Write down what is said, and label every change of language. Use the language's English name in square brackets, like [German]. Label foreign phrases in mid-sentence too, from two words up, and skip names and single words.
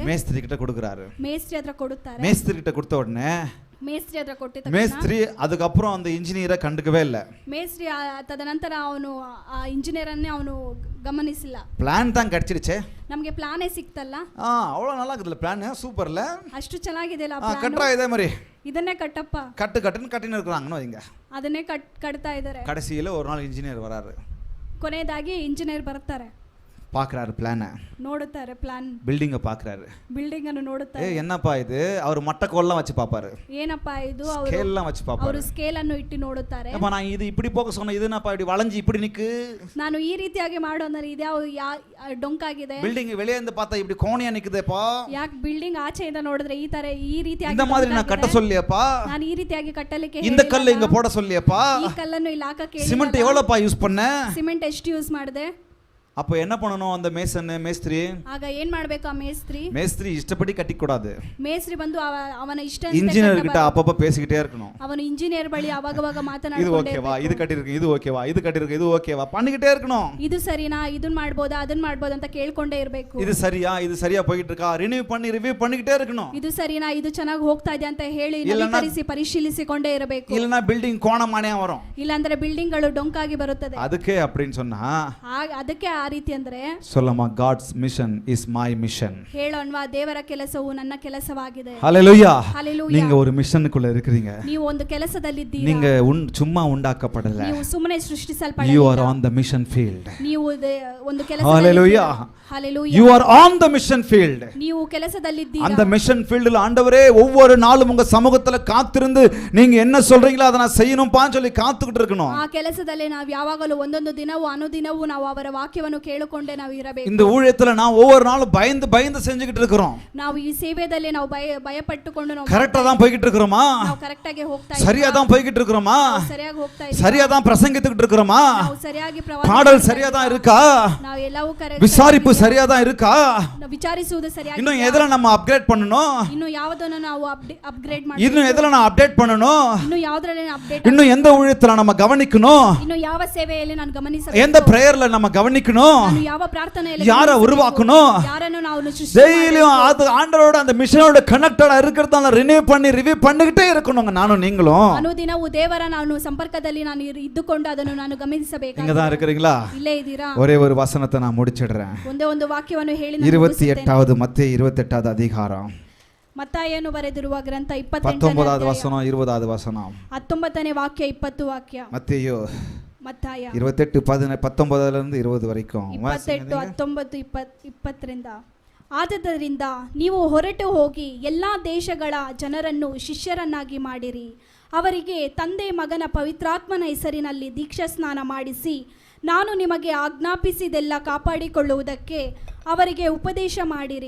[Tamil] மேஸ்திரி கிட்ட கொடுக்கறாரு, [Kannada] ಮೇಸ್ತ್ರಿ ಹತ್ರ ಕೊಡುತ್ತಾರೆ, [Tamil] மேஸ்திரி கிட்ட கொடுத்த உடனே [Kannada] ಮೇಸ್ತ್ರಿ ಹತ್ರ ಕೊಟ್ಟಿದ್ದ [Tamil] மேஸ்திரி அதுக்கப்புறம் அந்த இன்ஜினியரை கண்டுக்கவே இல்லை. [Kannada] ಮೇಸ್ತ್ರಿ ತದನಂತರ ಅವನು ಆ ಇಂಜಿನಿಯರ್ ಅನ್ನೇ ಅವನು ಗಮನಿಸಿಲ್ಲ. [Tamil] பிளான் தான் கிடைச்சிடுச்சே, [Kannada] ನಮಗೆ ಪ್ಲಾನೇ ಸಿಕ್ತಲ್ಲ, [Tamil] அவ்வளோ நல்லா இருக்குதுல்ல பிளான், சூப்பர்ல, [Kannada] ಅಷ್ಟು ಚೆನ್ನಾಗಿದೆ ಅಲ್ಲ [Tamil] கட்டுறா இதே மாதிரி [Kannada] ಇದನ್ನೇ ಕಟ್ಟಪ್ಪ, [Tamil] கட்டுன்னு கட்டின்னு இருக்கிறாங்கன்னு வைங்க. [Kannada] ಅದನ್ನೇ ಕಟ್ತಾ ಇದ್ದಾರೆ. [Tamil] கடைசியில் ஒரு நாள் இன்ஜினியர் வராரு, [Kannada] ಕೊನೆಯದಾಗಿ ಇಂಜಿನಿಯರ್ ಬರ್ತಾರೆ, [Tamil] பார்க்குறாரு பிளானை, [Kannada] ನೋಡುತ್ತಾರೆ ಪ್ಲಾನ್, [Tamil] பில்டிங்கை பார்க்குறாரு, [Kannada] ಬಿಲ್ಡಿಂಗ್ ಅನ್ನು ನೋಡುತ್ತಾರೆ. [Tamil] என்னப்பா இது, அவர் மட்டக்கோல்லாம் வச்சு பார்ப்பாரு, [Kannada] ಏನಪ್ಪಾ ಇದು, [Tamil] ஸ்கேல்லாம் வச்சு [Kannada] ಅವರು [Tamil] பார்ப்பாரு. [Kannada] ಸ್ಕೇಲ್ ಅನ್ನು ಇಟ್ಟು ನೋಡುತ್ತಾರೆ. [Tamil] அப்ப நான் இது இப்படி போக சொன்னேன், இது என்னப்பா இப்படி வளைஞ்சு இப்படி நிக்கு, [Kannada] ನಾನು ಈ ರೀತಿಯಾಗಿ ಮಾಡು ಅಂದರೆ ಇದ್ಯಾವ ಡೊಂಕಾಗಿದೆ, [Tamil] பில்டிங் வெளியே இருந்து பார்த்தா இப்படி கோணையா நிக்குதேப்பா, [Kannada] ಯಾಕೆ ಬಿಲ್ಡಿಂಗ್ ಆಚೆಯಿಂದ ನೋಡಿದ್ರೆ ಈ ರೀತಿಯಾಗಿ [Tamil] இந்த மாதிரி நான் கட்ட சொல்லியப்பா, [Kannada] ನಾನು ಈ ರೀತಿಯಾಗಿ ಕಟ್ಟಲಿಕ್ಕೆ [Tamil] இந்த கல்ಲು இங்க போட சொல்லியப்பா, [Kannada] ಈ ಕಲ್ಲನ್ನು ಇಲ್ಲಿ ಹಾಕಕ್ಕೆ [Tamil] சிமெண்ட் எவ்வளவுப்பா யூஸ் பண்ண, [Kannada] ಸಿಮೆಂಟ್ ಎಷ್ಟು ಯೂಸ್ ಮಾಡಿದೆ. [Tamil] அப்போ என்ன பண்ணணும் அந்த மேஸ்திரி? [Kannada] ಆಗ ಏನ್ ಮಾಡ್ಬೇಕು ಆ [Tamil] மேஸ்திரி இஷ்டப்படி கட்டி கூடாது, [Kannada] ಮೇಸ್ತ್ರಿ ಬಂದು ಅವನ ಇಷ್ಟ [Tamil] இன்ஜினியர் கிட்ட அப்பப்ப பேசிக்கிட்டே இருக்கணும். [Kannada] ಅವನು ಇಂಜಿನಿಯರ್ ಬಳಿ ಅವಾಗವಾಗ [Tamil] இது [Kannada] ಮಾತನಾಡ್ಕೊಂಡೇ [Tamil] ஓகேவா, இது கட்டிருக்கு, இது ஓகேவா, இது கட்டிருக்கு, இது ஓகேவா பண்ணிக்கிட்டே இருக்கணும். [Kannada] ಇದು ಸರಿನಾ, ಇದನ್ನ ಮಾಡ್ಬೋದಾ, ಅದನ್ನ ಮಾಡ್ಬೋದಾ ಅಂತ ಕೇಳ್ಕೊಂಡೇ ಇರಬೇಕು. [Tamil] இது சரியா போயிட்டு இருக்கா, ರಿವ್ಯೂ பண்ணிக்கிட்டே இருக்கணும். [Kannada] ಇದು ಸರಿನಾ, ಇದು ಚೆನ್ನಾಗಿ ಹೋಗ್ತಾ ಇದೆ ಅಂತ ಹೇಳಿ ನವೀಕರಿಸಿ ಪರಿಶೀಲಿಸಿಕೊಂಡೇ ಇರಬೇಕು. [Tamil] இல்லனா பில்டிங் கோணமானே வரும், [Kannada] ಇಲ್ಲ ಅಂದ್ರೆ ಬಿಲ್ಡಿಂಗ್ ಗಳು ಡೊಂಕಾಗಿ ಬರುತ್ತದೆ. [Tamil] ಅದಕ್ಕೆ அப்படினு சொன்னா [Kannada] ಅದಕ್ಕೆ ಆ ರೀತಿ ಅಂದ್ರೆ [English] சொல்லமா God's mission is my mission. [Kannada] ಹೇಳೋಣವಾ, ದೇವರ ಕೆಲಸವು ನನ್ನ ಕೆಲಸವಾಗಿದೆ. ஹalleluya. ஹalleluya. [Tamil] நீங்க ஒரு மிஷனுக்குள்ள இருக்கீங்க, [Kannada] ನೀವು ಒಂದು ಕೆಲಸದಲ್ಲಿದ್ದೀರಾ, [Tamil] நீங்க சும்மா உண்டாக்கப்படல, [Kannada] ನೀವು ಸುಮ್ಮನೆ ಸೃಷ್ಟಿಸಲ್ಪಡಲಿಲ್ಲ, [English] you are on the mission field. [Kannada] ನೀವು ಒಂದು ಕೆಲಸ, ஹalleluya, ஹalleluya, [English] you are on the mission field. [Kannada] ನೀವು ಕೆಲಸದಲ್ಲಿದ್ದೀರಾ, [Tamil] அந்த மிஷன் ஃபீல்ட்ல ஆண்டவரே ஒவ்வொரு நாளும் உங்க சமூகத்துல காத்திருந்து நீங்க என்ன சொல்றீங்களோ அதை நான் செய்யணும்பான்னு சொல்லி காத்துக்கிட்டு இருக்கணும். [Kannada] ಆ ಕೆಲಸದಲ್ಲಿ ನಾವು ಯಾವಾಗಲೂ ಒಂದೊಂದು ದಿನವೂ ಅನುದಿನವೂ ನಾವು ಅವರ ವಾಕ್ಯವನ್ನು ಕೇಳಿಕೊಂಡೇ ನಾವು ಇರಬೇಕು. [Tamil] இந்த ஊழியத்துல நான் ஒவ்வொரு நாளும் பயந்து செஞ்சுக்கிட்டு இருக்கிறோம். [Kannada] ನಾವು ಈ ಸೇವೆಯಲ್ಲಿ ನಾವು ಭಯಪಟ್ಟುಕೊಂಡು ನಾವು [Tamil] கரெக்ட்டா தான் போயிட்டு இருக்கோமா, [Kannada] ನಾವು ಕರೆಕ್ಟ್ ಆಗಿ ಹೋಗ್ತಾ ಇದ್ದೀರಾ, [Tamil] சரியா தான் போயிட்டு இருக்கோமா, [Kannada] ಸರಿಯಾಗಿ ಹೋಗ್ತಾ ಇದ್ದೀರಾ, [Tamil] சரியா தான் பிரசங்கித்துக்கிட்டு இருக்கோமா, [Kannada] ನಾವು ಸರಿಯಾಗಿ ಪ್ರವಾಸ [Tamil] பாடல் சரியா தான் இருக்கா, [Kannada] ನಾವು ಎಲ್ಲವೂ ಕರೆಕ್ಟ್, [Tamil] விசாரிப்பு சரியா தான் இருக்கா, [Kannada] ನಾವು ವಿಚಾರಿಸುವುದು ಸರಿಯಾಗಿ, [Tamil] இன்னும் எதல நம்ம அப்கிரேட் பண்ணனும், [Kannada] ಇನ್ನು ಯಾವುದನ್ನು ನಾವು ಅಪ್ಗ್ರೇಡ್ ಮಾಡಬೇಕು, [Tamil] இன்னும் எதல நான் அப்டேட் பண்ணனும், [Kannada] ಇನ್ನು ಯಾವುದರಲ್ಲಿ ಅಪ್ಡೇಟ್, [Tamil] இன்னும் எந்த ஊழியத்துல நம்ம கவனிக்கணும், [Kannada] ಇನ್ನು ಯಾವ ಸೇವೆಯಲ್ಲಿ ನಾನು ಗಮನಿಸಬೇಕು, [Tamil] எந்த பிரேயர்ல நம்ம கவனிக்கணும், உருவாக்கணும், [Kannada] ನಾನು ಯಾವ ಪ್ರಾರ್ಥನೆಯಲ್ಲಿ [Tamil] யாரை உருவாக்கணும், [Kannada] ಯಾರನ್ನು ನಾವು ಸೃಷ್ಟಿ [Tamil] டெய்லியும் அது ஆண்டவரோட அந்த மிஷனோட கனெக்டடா இருக்கிறதால ரினியூ பண்ணி ரிவ்யூ பண்ணிக்கிட்டே இருக்கணுங்க. நானும் நீங்களும் [Kannada] ಅನುದಿನವೂ ದೇವರ ನಾನು ಸಂಪರ್ಕದಲ್ಲಿ ನಾನು ಇದ್ದುಕೊಂಡು ಅದನ್ನು ನಾನು ಗಮನಿಸಬೇಕು. [Tamil] இங்க தான் இருக்கிறீங்களா? [Kannada] ಇಲ್ಲೇ ಇದ್ದೀರಾ? [Tamil] ஒரே ஒரு வசனத்தை நான் முடிச்சிடுறேன். [Kannada] ಒಂದೇ ಒಂದು ವಾಕ್ಯವನ್ನು ಹೇಳಿ ನಾನು [Tamil] 28வது மத்தேயு 28வது அதிகாரம் [Kannada] ಮತ್ತಾಯನು ಬರೆದಿರುವ ಗ್ರಂಥ [Tamil] 19வது வசனம் 20வது வசனம் [Kannada] 19ನೇ ವಾಕ್ಯ 20 ವಾಕ್ಯ. [Tamil] மத்தேயு [Kannada] ಮತ್ತಾಯ [Tamil] 28:19 20 வரைக்கும் [Kannada] 28 19 20ರಿಂದ. ಆದುದರಿಂದ ನೀವು ಹೊರಟು ಹೋಗಿ ಎಲ್ಲ ದೇಶಗಳ ಜನರನ್ನು ಶಿಷ್ಯರನ್ನಾಗಿ ಮಾಡಿರಿ, ಅವರಿಗೆ ತಂದೆ ಮಗನ ಪವಿತ್ರಾತ್ಮನ ಹೆಸರಿನಲ್ಲಿ ದೀಕ್ಷಾ ಸ್ನಾನ ಮಾಡಿಸಿ ನಾನು ನಿಮಗೆ ಆಜ್ಞಾಪಿಸಿದೆಲ್ಲ ಕಾಪಾಡಿಕೊಳ್ಳುವುದಕ್ಕೆ ಅವರಿಗೆ ಉಪದೇಶ ಮಾಡಿರಿ.